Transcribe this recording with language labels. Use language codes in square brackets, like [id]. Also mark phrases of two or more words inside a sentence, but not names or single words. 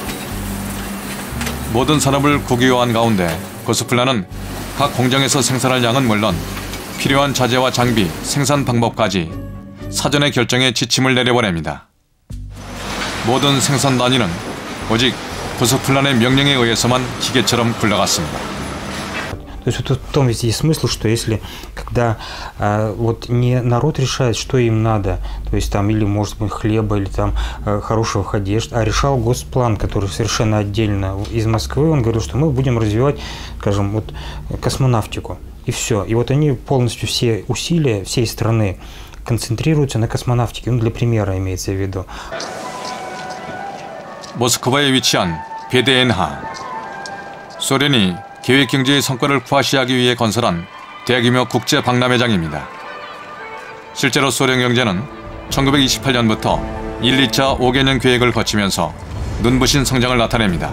[ko] 모든 산업을 국유화한 가운데 고스플라는 각 공장에서 생산할 양은 물론 필요한 자재와 장비, 생산 방법까지 사전에 결정해 지침을 내려보냅니다. 모든 생산 단위는 오직 고스플란의 명령에 의해서만 기계처럼 굴러갔습니다. [ru] То есть вот в том есть смысл, что если когда вот не народ решает, что им надо, то есть там или может быть хлеба, или там хороших одежд, а решал госплан, который совершенно отдельно из Москвы, он говорил, что мы будем развивать, скажем, вот космонавтику. И все. И вот они полностью все усилия всей страны концентрируются на космонавтике. Ну, для примера имеется в виду. [ko] 모스크바에 위치한 베데엔하. 소련이 계획경제의 성과를 과시하기 위해 건설한 대규모 국제 박람회장입니다. 실제로 소련 경제는 1928년부터 1, 2차 5개년 계획을 거치면서 눈부신 성장을 나타냅니다.